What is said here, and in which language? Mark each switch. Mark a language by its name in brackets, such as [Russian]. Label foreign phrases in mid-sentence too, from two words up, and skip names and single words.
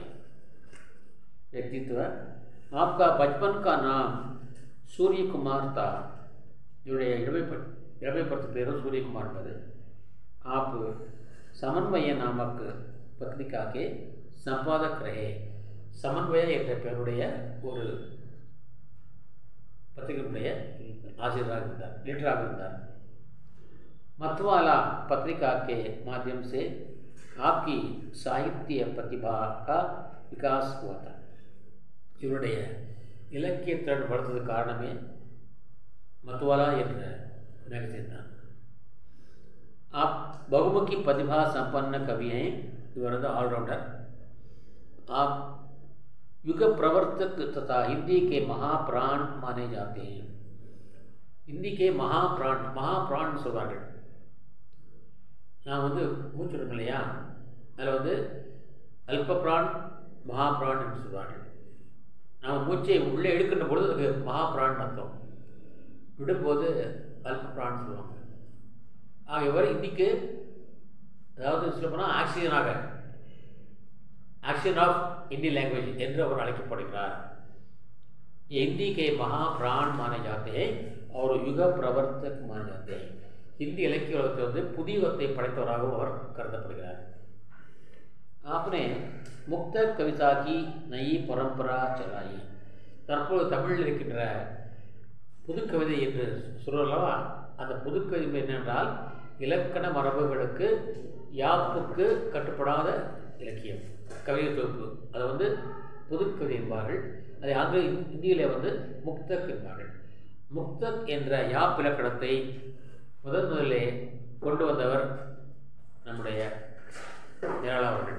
[Hindi] व्यक्तित्व. आपका बचपन का नाम सूर्य कुमार था. इड़मेपत्तु पेरू सूर्य कुमार पद. आप समन्वय नामक पत्रिका के संपादक रहे. [Tamil] समन्वय என்ற பெயருடைய ஒரு பத்திரிகையுடைய ஆசிரியராக இருந்தார், எடிட்டராக இருந்தார். [Hindi] मतवाला पत्रिका के माध्यम से आपकी साहित्य प्रतिभा का विकास हुआ था. [Tamil] இவருடைய இலக்கிய திறன் வளர்த்தது காரணமே मतवाला என்ற मैगजीन था. [Hindi] आप बहुमुखी प्रतिभा संपन्न कवि हैं. [English] You are the all-rounder. [Hindi] आप युग प्रवर्तक तथा हिंदी के महाप्राण माने जाते हैं. हिंदी के महाप्राण சொல்வார்கள். [Tamil] நான் மூச்சு விடுங்க இல்லையா, அதில் அல்பப்ரான் மகாபிரான் என்று சொல்வார்கள். நாம் மூச்சை உள்ளே எடுக்கின்ற பொழுது அதுக்கு மகாபிரான் அர்த்தம், விடும்போது அல்பப்ரான் சொல்லுவாங்க. இவர் இந்திக்கு, அதாவது சொல்லப்போனால் [English] oxygen of Hindi language [Tamil] என்று அவர் அழைக்கப்படுகிறார். [Hindi] हिंदी के महाप्राण माने जाते हैं और युग प्रवर्तक माने जाते हैं. [Tamil] हिंदी இலக்கிய உலகத்தில் புதியத்தை படைத்தவராகவும் அவர் கருதப்படுகிறார். [Hindi] आपने मुक्त कविता की नई परंपरा चलाई. [Tamil] தற்போது தமிழில் இருக்கின்ற புதுக்கவிதை என்று சொல்லலவா, அந்த புதுக்கவிதை என்னென்றால் இலக்கண மரபுகளுக்கு யாப்புக்கு கட்டுப்படாத இலக்கியம், கவிதை தொகுப்பு. அதை புதுக்கவிதை என்பார்கள். அதை அங்கு இந்தியிலே முக்தக் என்பார்கள். முக்தக் என்ற யாப் இலக்கணத்தை முதலிலே கொண்டு வந்தவர் நம்முடைய நிராலா அவர்கள்.